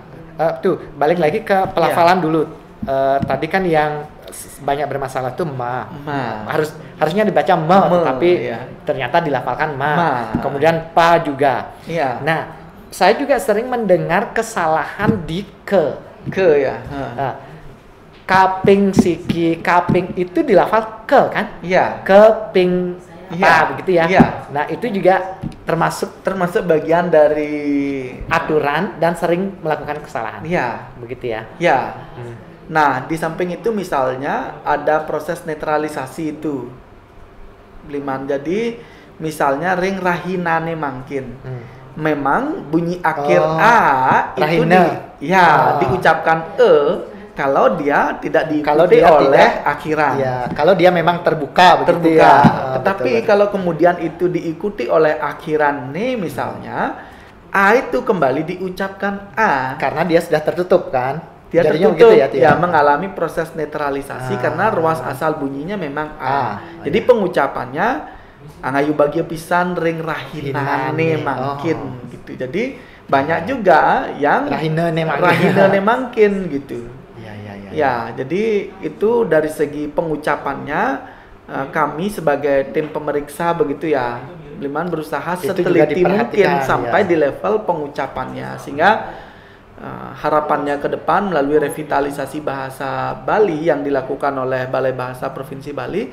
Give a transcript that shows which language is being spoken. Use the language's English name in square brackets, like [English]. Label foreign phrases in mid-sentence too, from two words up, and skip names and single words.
[Indonesian] Tuh, balik lagi ke pelafalan dulu. Tadi kan yang banyak bermasalah tuh ma. Harusnya dibaca me, tapi ternyata dilafalkan ma. Kemudian pa juga. Ya. Nah, saya juga sering mendengar kesalahan di ke ya. [Balinese] Kaping siki, [Indonesian] kaping itu dilafal ke kan? Iya. Keping begitu ya. Iya. Nah, itu juga termasuk bagian dari aturan dan sering melakukan kesalahan. Iya. Begitu ya. Iya. Nah, di samping itu misalnya ada proses netralisasi itu. Bliman. Jadi misalnya [Balinese] ring rahinane mangkin. [Indonesian] Memang bunyi akhir a itu diucapkan kalau dia tidak diikuti oleh akhiran. Ya, kalau dia memang terbuka begitu ya. Tetapi kalau kemudian itu diikuti oleh akhiran nih misalnya, a itu kembali diucapkan a karena dia sudah tertutup kan. Dia tertutup ya, mengalami proses netralisasi karena ruas asal bunyinya memang a. Jadi pengucapannya [Balinese] angayu bagi pisan ring rahinane mangkin [Indonesian] gitu. Jadi banyak juga yang [Balinese] rahinane mangkin [Indonesian] gitu. Ya, jadi itu dari segi pengucapannya kami sebagai tim pemeriksa begitu ya, Bliman berusaha seteliti mungkin sampai di level pengucapannya sehingga harapannya ke depan melalui revitalisasi bahasa Bali yang dilakukan oleh Balai Bahasa Provinsi Bali.